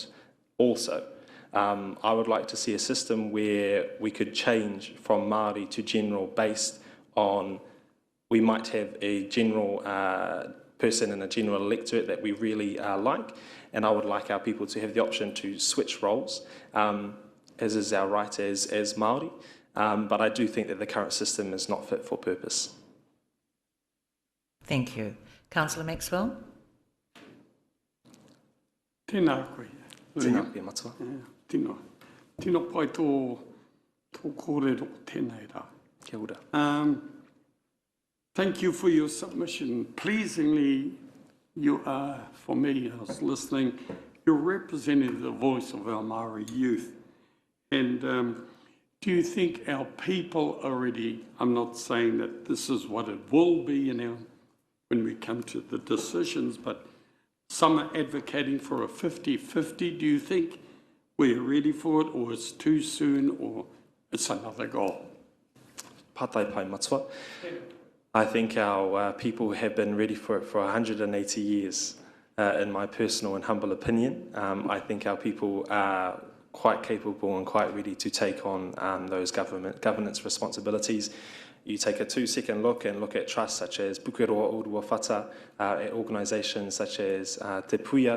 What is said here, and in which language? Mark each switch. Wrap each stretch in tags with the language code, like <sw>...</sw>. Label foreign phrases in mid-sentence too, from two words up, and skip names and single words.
<en>Also, I would like to see a system where we could change from Māori to general based on, we might have a general person in a general electorate that we really like, and I would like our people to have the option to switch roles, as is our right as Māori, but I do think that the current system is not fit for purpose. Thank you. Councillor Maxwell.</en> <mi>Tēnā koe. Tēnā koe matua. Tēnā pai tō kōrero tēnei rā. Kia ora.</mi> <en>Thank you for your submission. Pleasingly, you are, for me, I was listening, you're representing the voice of our Māori youth. And do you think our people are ready? I'm not saying that this is what it will be when we come to the decisions, but some are advocating for a 50-50. Do you think we're ready for it, or it's too soon, or it's another goal?</en> <mi>Pātai pai matua.</mi> <en>I think our people have been ready for it for 180 years, in my personal and humble opinion. I think our people are quite capable and quite ready to take on those governance responsibilities. You take a 2-second look and look at trusts such as Pukeroa Urua Whata, at organisations such as Te Puia.</en>